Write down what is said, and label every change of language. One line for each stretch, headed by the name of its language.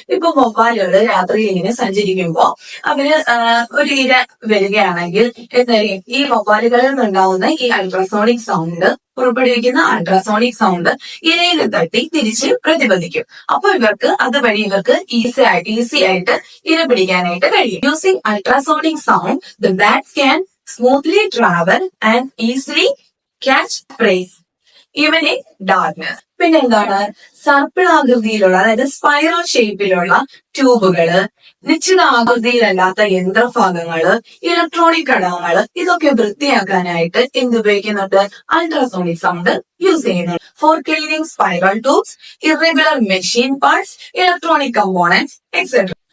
Malayalam: ഇപ്പൊ വവ്വാലുകൾ രാത്രിയിൽ ഇങ്ങനെ സഞ്ചരിക്കുമ്പോ അവര് ഒരു ഇര വരികയാണെങ്കിൽ എന്തായാലും ഈ വവ്വാലുകളിൽ നിന്നുണ്ടാവുന്ന ഈ അൾട്രാസോണിക് സൗണ്ട്, പുറപ്പെടുവിക്കുന്ന അൾട്രാസോണിക് സൗണ്ട് ഇരയിൽ തട്ടി തിരിച്ച് പ്രതിപദിക്കും. അപ്പൊ അതുവഴി ഇവർക്ക് ഈസി ആയിട്ട് ഇര പിടിക്കാനായിട്ട് കഴിയും.
English: Using ultrasonic sound the bats can smoothly travel and easily catch prey even in darkness.
Malayalam: പിന്നെ എന്താണ്? സർപ്പിൾ ആകൃതിയിലുള്ള, അതായത് സ്പൈറൽ ഷേപ്പിലുള്ള ട്യൂബുകള്, നിശ്ചിത ആകൃതിയിലല്ലാത്ത യന്ത്രഭാഗങ്ങള്, ഇലക്ട്രോണിക് ഘടകങ്ങള്, ഇതൊക്കെ വൃത്തിയാക്കാനായിട്ട് എന്തുപയോഗിക്കുന്നുണ്ട്? അൾട്രാസോണിക് സൗണ്ട് യൂസ് ചെയ്യുന്നുണ്ട്.
English: For cleaning spiral tubes, irregular machine parts, electronic components etcetera.